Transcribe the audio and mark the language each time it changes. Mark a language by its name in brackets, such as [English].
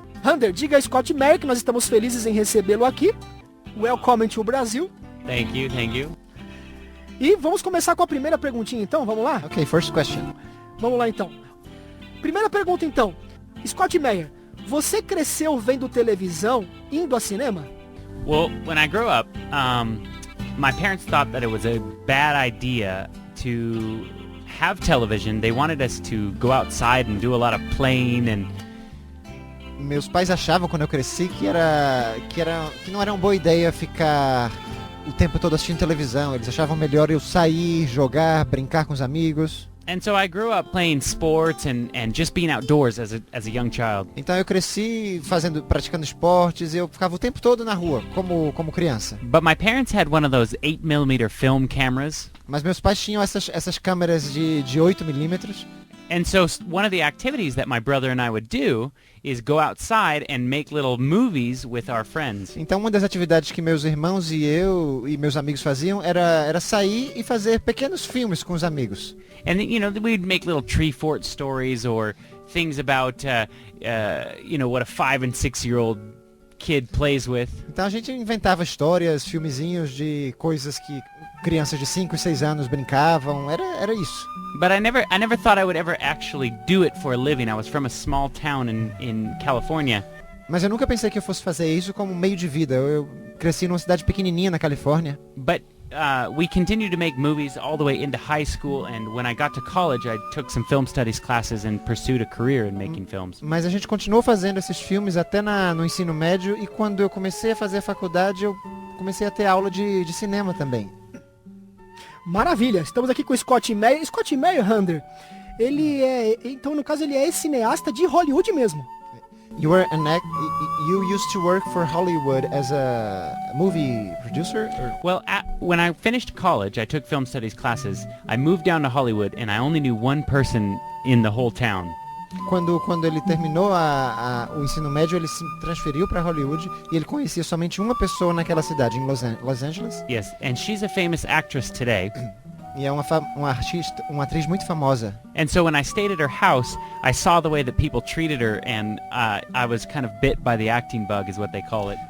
[Portuguese] Hunter, diga a Scott Meyer que nós estamos felizes em recebê-lo aqui. [English] Welcome to Brasil. Thank you, thank you. [Portuguese] E vamos começar com a primeira perguntinha então, vamos lá? [English] Okay, first question. [Portuguese] Vamos lá então. Primeira pergunta então. Scott Meyer, você cresceu vendo televisão, indo a cinema? [English] Well, when I grew up, my parents thought that it was a bad idea to have television. They wanted us to go outside and do a lot of playing and [Portuguese] Meus pais achavam quando eu cresci que não era uma boa ideia ficar o tempo todo assistindo televisão. Eles achavam melhor eu sair, jogar, brincar com os amigos. [English] and so I grew up playing sports and just being outdoors as a young child. [Portuguese] Então eu cresci praticando esportes e eu ficava o tempo todo na rua, como criança. [English] But my parents had one of those 8mm film cameras. [Portuguese] Mas meus pais tinham essas câmeras de 8 milímetros. [English] And so one of the activities that my brother and I would do is go outside and make little movies with our friends. [Portuguese] Então uma das atividades que meus irmãos e eu e meus amigos faziam era sair e fazer pequenos filmes com os amigos. [English] And you know, we'd make little tree fort stories or things about you know, what a 5 and 6-year-old kid plays with. [Portuguese] Então a gente inventava histórias, filmezinhos de coisas que crianças de 5 e 6 anos brincavam, era isso. [English] But I never thought I would ever actually do it for a living. I was from a small town in California. [Portuguese] Mas eu nunca pensei que eu fosse fazer isso como meio de vida. Eu cresci numa cidade pequenininha na Califórnia. [English] But we continued to make movies all the way into high school, and when I got to college, I took some film studies classes and pursued a career in making films. [Portuguese] Mas a gente continuou fazendo esses filmes até no ensino médio, e quando eu comecei a fazer a faculdade, eu comecei a ter aula de cinema também. Maravilha, estamos aqui com o Scott Meyer. Scott Meyer, Hunter, então no caso ele é cineasta de Hollywood mesmo. [English] You used to work for Hollywood as a movie producer? Or? Well, when I finished college, I took film studies classes. I moved down to Hollywood, and I only knew one person in the whole town. [Portuguese] Quando ele terminou o ensino médio, ele se transferiu para Hollywood e ele conhecia somente uma pessoa naquela cidade, em Los Angeles. [English] Yes, and she's a famous actress today. [Portuguese] E é uma atriz muito famosa. [English] And so when I stayed at her house, I saw the way that people treated her, and I was kind of bit by the acting bug, is what they call it.